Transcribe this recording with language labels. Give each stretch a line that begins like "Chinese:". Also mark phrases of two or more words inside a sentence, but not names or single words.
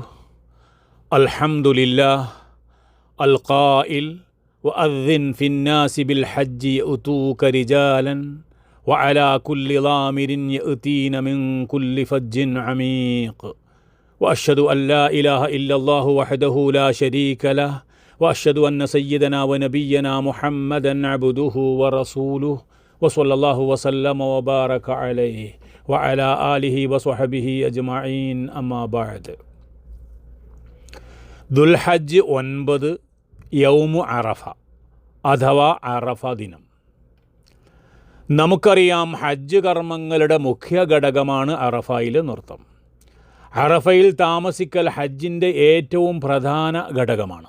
Arabic: الحمد لله القائل وأذن في الناس بالحج يأتوك رجالا وعلى كل ضامر يأتين من كل فج عميق وأشهد أن لا إله إلا الله وحده لا شريك له وأشهد أن سيدنا ونبينا محمدا عبده ورسوله وصلى الله وسلم وبارك عليه وعلى آله وصحبه أجمعين أما بعد.
Malayalam: ദുൽഹജ്ജ് 9
Arabic: يوم عرفة
Malayalam: അഥവാ അറഫ ദിനം. നമുക്കറിയാം, ഹജ്ജ് കർമ്മങ്ങളുടെ മുഖ്യ ഘടകമാണ് അറഫയിലെ നൃത്തം. അറഫയിൽ താമസിക്കൽ ഹജ്ജിൻ്റെ ഏറ്റവും പ്രധാന ഘടകമാണ്.